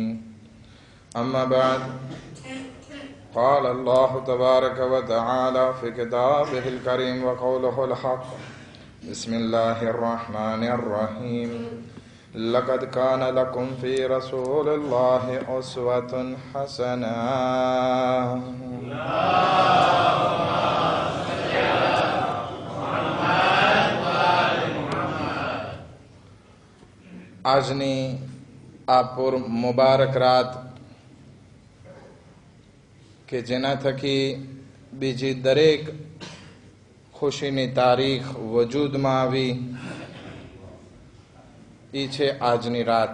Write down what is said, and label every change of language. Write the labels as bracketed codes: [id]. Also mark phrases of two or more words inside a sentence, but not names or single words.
[ar] أما بعد، قال الله تبارك وتعالى في كتابه الكريم وقوله الحق. بسم الله الرحمن الرحيم. لقد كان لكم في رسول الله أسوة حسنة. [gu] આજની આ મુબારક રાત કે જેના થકી બીજી દરેક ખુશીની તારીખ વજૂદમાં આવી એ છે આજની રાત.